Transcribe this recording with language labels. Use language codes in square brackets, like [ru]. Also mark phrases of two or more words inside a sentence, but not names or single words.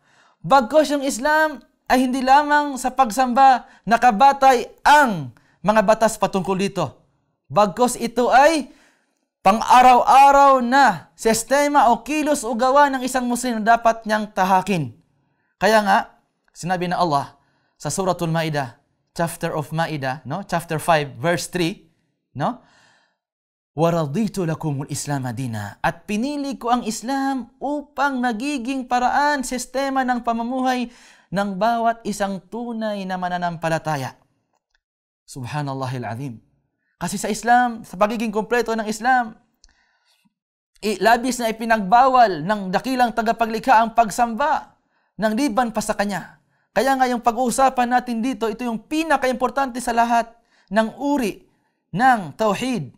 [tl] Bagkos yung Islam ay hindi lamang sa pagsamba nakabatay ang mga batas patungkol dito. Bagkos ito ay pang-araw-araw na sistema o kilos o gawa ng isang Muslim na dapat niyang tahakin. Kaya nga, sinabi na Allah sa Suratul Ma'idah, [en] chapter of Ma'idah, [tl] no? [en] Chapter 5, verse 3, no? [ar] وَرَضِيتُ لَكُمُ الْإِسْلَامَ دِينًا. [tl] At pinili ko ang Islam upang magiging paraan, sistema ng pamumuhay ng bawat isang tunay na mananampalataya. [ar] سبحان الله العظيم. [tl] Kasi sa Islam, sa pagiging kompleto ng Islam, labis na ipinagbawal ng dakilang tagapaglikha ang pagsamba ng liban pa sa Kanya. Kaya nga yung pag-uusapan natin dito, ito yung pinaka-importante sa lahat ng uri ng tauhid.